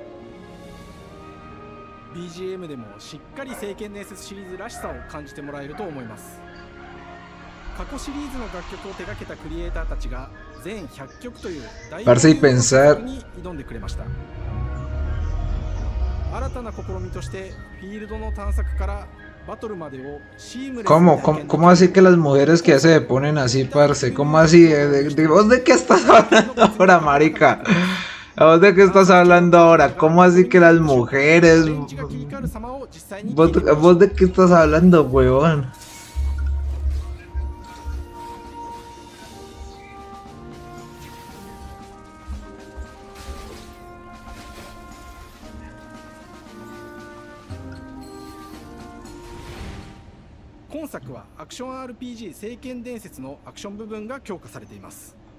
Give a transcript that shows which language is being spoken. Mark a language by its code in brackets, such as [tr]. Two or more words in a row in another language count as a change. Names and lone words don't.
[ja] BGM でもしっかり聖剣伝説シリーズらしさを感じてもらえると思います。過去シリーズの楽曲を手掛けたクリエイターたちが全100曲という大楽曲に挑んでくれました。新たな試みとしてフィールドの探索からバトルまでをシームレスに [es] ¿Cómo así que las mujeres que se ponen así, parce? ¿Cómo así? ¿Vos de qué estás hablando ahora, marica? ¿Vos de qué estás hablando ahora? ¿Cómo así que las mujeres? ¿Vos de qué estás hablando, huevón? [ja] 今作はアクション RPG 聖剣伝説のアクション部分が強化されています。